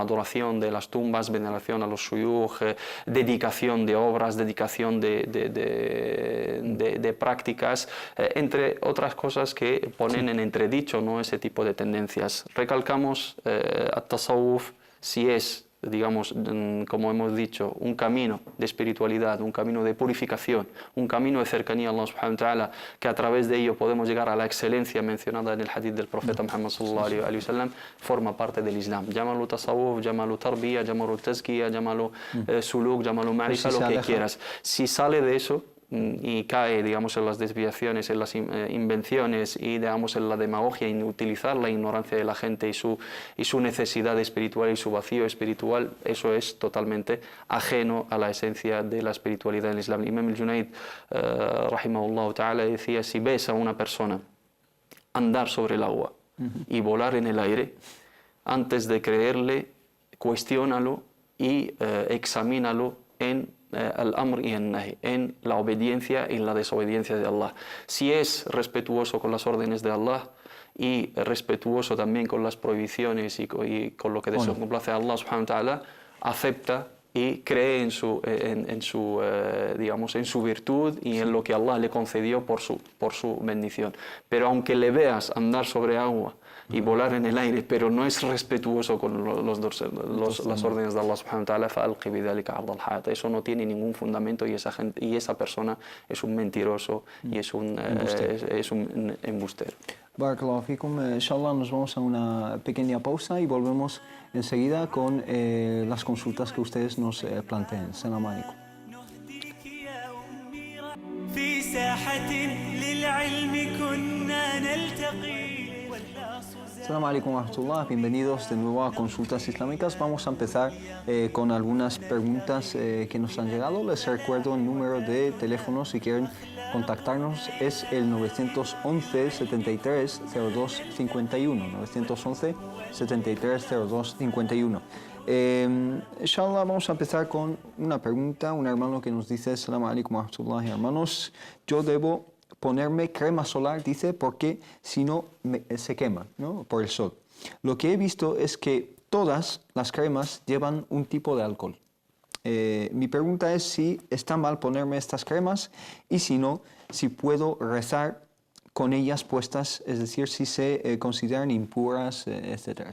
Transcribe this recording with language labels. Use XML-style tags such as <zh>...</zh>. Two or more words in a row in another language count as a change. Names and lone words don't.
<es>Adoración de las tumbas, veneración a los shuyukh, dedicación de obras, dedicación de prácticas, entre otras cosas que ponen en entredicho, ¿no? Ese tipo de tendencias. Recalcamos, at-tasawwuf, si es, digamos, como hemos dicho, un camino de espiritualidad, un camino de purificación, un camino de cercanía a Allah</es> <ar>سبحانه وتعالى,</ar> <es>que a través de ello podemos llegar a la excelencia mencionada en el hadith del profeta Muhammad</es> <ar>صلى الله عليه وسلم,</ar> <es>forma parte del Islam. Llámalo tasawwuf, llámalo tarbiyya, llámalo tazkiyya, llámalo suluk, llámalo ma'rifa, lo que quieras. Si sale de eso y cae, digamos, en las desviaciones, en las invenciones y, digamos, en la demagogia, en utilizar la ignorancia de la gente y su necesidad espiritual y su vacío espiritual, eso es totalmente ajeno a la esencia de la espiritualidad del Islam. Imam al-Junayd,</es> <ar>رحمه الله تعالى,</ar> <es>decía: si ves a una persona andar sobre el agua y volar en el aire, antes de creerle, cuestiónalo y examínalo en al-amr y en-nahi, en la obediencia y en la desobediencia de Allah. Si es respetuoso con las órdenes de Allah y respetuoso también con las prohibiciones y con lo que descomplace a Allah</es> <ar>سبحانه وتعالى,</ar> <es>acepta y cree en su virtud y en lo que Allah le concedió por su bendición. Pero aunque le veas andar sobre agua y volar en el aire, pero no es respetuoso con las órdenes de Allah</es> <ar>سبحانه وتعالى, فألق بذلك عرض الحياة.</ar> <es>Eso no tiene ningún fundamento y esa persona es un mentiroso y es un embustero.</es> <ar>بارك الله فيكم.</ar> <es>Inshallah nos vamos a una pequeña pausa y volvemos enseguida con las consultas que ustedes nos planteen.</es> <ar>سلام عليكم. في ساحة للعلم كنا نلتقي. السلام عليكم ورحمة الله,</ar> <es>bienvenidos de nuevo a Consultas Islámicas. Vamos a empezar con algunas preguntas que nos han llegado. Les recuerdo el número de teléfono si quieren contactarnos, es el 911 73 02 51, 911 73 02 51. Inshallah, vamos a empezar con una pregunta. Un hermano que nos dice:</es> <ar>السلام عليكم ورحمة الله,</ar> <es>hermanos, yo debo ponerme crema solar, dice, porque si no se quema, ¿no?, por el sol. Lo que he visto es que todas las cremas llevan un tipo de alcohol. Mi pregunta es si está mal ponerme estas cremas y si no, si puedo rezar con ellas puestas, es decir, si se consideran impuras, etc.</es>